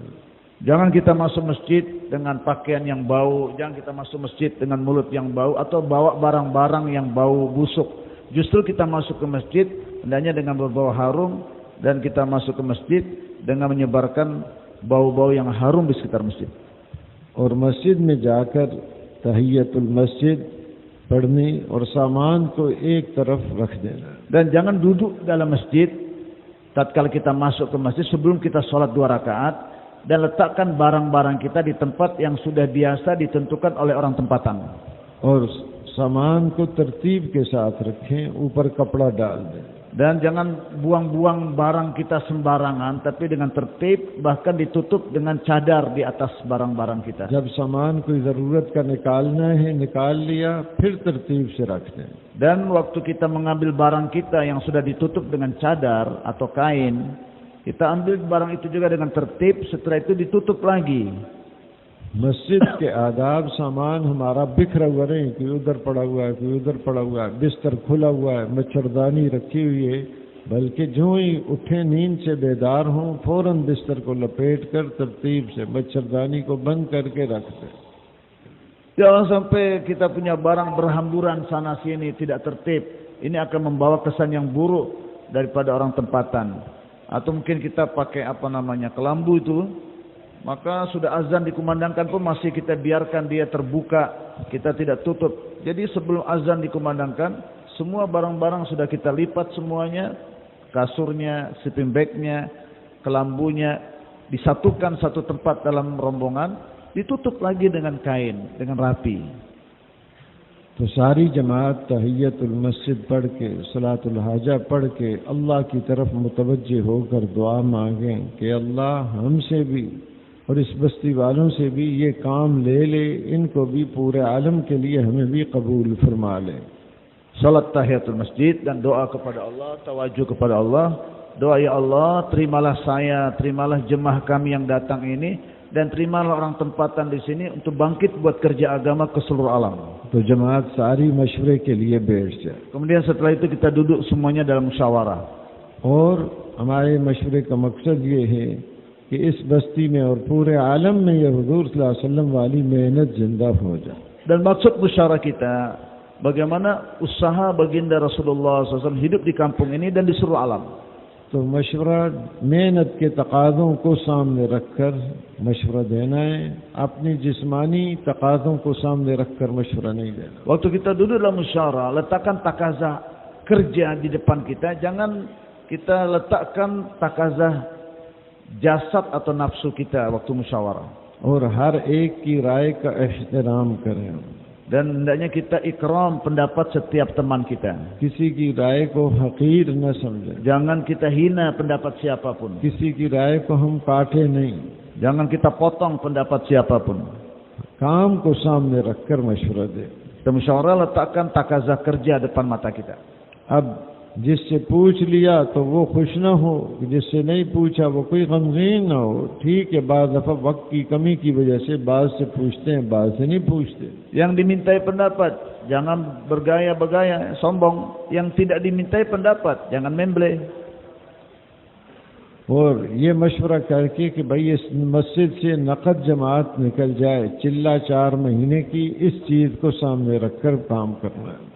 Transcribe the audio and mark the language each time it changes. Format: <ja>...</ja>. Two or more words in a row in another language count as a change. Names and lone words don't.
<id>Jangan kita masuk masjid dengan pakaian yang bau, jangan kita masuk masjid dengan mulut yang bau, atau bawa barang-barang yang bau busuk. Justru kita masuk ke masjid hendaknya dengan berbau harum, dan kita masuk ke masjid dengan menyebarkan bau-bau yang harum di sekitar masjid.</id> <ur>اور مسجد میں جا کر</ur> <ar>تحیۃ المسجد</ar> <ur>پڑھنے اور سامان کو ایک طرف رکھ دینا.</ur> <id>Dan jangan duduk dalam masjid tatkala kita masuk ke masjid sebelum kita sholat 2 rakaat, dan letakkan barang-barang kita di tempat yang sudah biasa ditentukan oleh orang tempatan.</id> <ur>اور سامان کو ترتیب کے ساتھ رکھیں، اوپر کپڑا ڈال دیں.</ur> <id>Dan jangan buang-buang barang kita sembarangan, tapi dengan tertib, bahkan ditutup dengan cadar di atas barang-barang kita.</id> <ur>جب سامان کوئی ضرورت کا نکالنا ہے، نکال لیا، پھر ترتیب سے رکھ دیں.</ur> <id>Dan waktu kita mengambil barang kita yang sudah ditutup dengan cadar atau kain, kita ambil barang itu juga dengan tertib, setelah itu ditutup lagi.</id> <ur>مسجد کے آداب، سامان ہمارا بکھرا ہوا نہیں، کوئی ادھر پڑا ہوا ہے، کوئی ادھر پڑا ہوا ہے، بستر کھلا ہوا ہے، مچھردانی رکھی ہوئی ہے، بلکہ جو ہی اٹھے نیند سے بیدار ہوں، فوراً بستر کو لپیٹ کر ترتیب سے مچھردانی کو بند کر کے رکھ دیں.</ur> <id>Jangan sampai kita punya barang berhamburan sana sini, tidak tertib. Ini akan membawa kesan yang buruk daripada orang tempatan. Atau mungkin kita pakai kelambu itu, maka sudah azan dikumandangkan pun masih kita biarkan dia terbuka, kita tidak tutup. Jadi sebelum azan dikumandangkan, semua barang-barang sudah kita lipat semuanya, kasurnya, sleeping bagnya, kelambunya, disatukan satu tempat dalam rombongan, ditutup lagi dengan kain, dengan rapi.</id> <ur>تو ساری جماعت</ur> <ar>تحیۃ المسجد</ar> <ur>پڑھ کے,</ur> <ar>صلاۃ الحاجۃ</ar> <ur>پڑھ کے اللہ کی طرف متوجہ ہو کر دعا مانگیں کہ اللہ ہم سے بھی اور اس بستی والوں سے بھی یہ کام لے لے، ان کو بھی پورے عالم کے لیے ہمیں بھی قبول فرما لے.</ur> <id>Salat</id> <ar>تحية المسجد</ar> <id>dan doa kepada Allah, tawajuh kepada Allah. Doa, ya Allah, terimalah saya, terimalah jemaah kami yang datang ini, dan terimalah orang tempatan di sini untuk bangkit buat kerja agama ke seluruh alam.</id> <ur>تو جماعت ساری مشورے کے لیے بیٹھ جائے.</ur> <id>Kemudian setelah itu kita duduk semuanya dalam musyawarah.</id> <ur>اور ہمارے مشورے کا مقصد یہ ہے کہ اس بستی میں اور پورے عالم میں یہ حضور</ur> <ar>صلى الله عليه وسلم</ar> <ur>والی محنت زندہ ہو جائے.</ur> <id>Dan maksud musyawarah kita, bagaimana usaha baginda Rasulullah SAW hidup di kampung ini dan di seluruh alam.</id> <ur>تو مشورہ محنت کے تقاضوں کو سامنے رکھ کر مشورہ دینا ہے، اپنی جسمانی تقاضوں کو سامنے رکھ کر مشورہ نہیں دینا.</ur> <id>Waktu kita duduk dalam musyawarah, letakkan takazah kerja di depan kita, jangan kita letakkan takazah jasad atau nafsu kita waktu musyawarah.</id> <ur>اور ہر ایک کی رائے کا احترام کریں.</ur> <id>Dan hendaknya kita ikram pendapat setiap teman kita.</id> <ur>کسی کی رائے کو حقیر نہ سمجھیں.</ur> <id>Jangan kita hina pendapat siapapun.</id> <ur>کسی کی رائے کو ہم کاٹے نہیں.</ur> <id>Jangan kita potong pendapat siapapun.</id> <ur>کام کو سامنے رکھ کر مشورہ دے.</ur> <id>Kita musyawarah, letakkan takazah kerja depan mata kita.</id> <ur>اب جس سے پوچھ لیا تو وہ خوش نہ ہو، جس سے نہیں پوچھا وہ کوئی غمگین نہ ہو. ٹھیک ہے، بعض دفعہ وقت کی کمی کی وجہ سے بعض سے پوچھتے ہیں، بعض سے نہیں پوچھتے.</ur> <id>Yang dimintai pendapat, jangan bergaya-bergaya, sombong. Yang tidak dimintai pendapat, jangan memble.</id> <ur>اور یہ مشورہ کر کے کہ بھائی اس مسجد سے نقد جماعت نکل جائے، چلہ 4 مہینے کی، اس چیز کو سامنے رکھ کر کام کرنا ہے.</ur>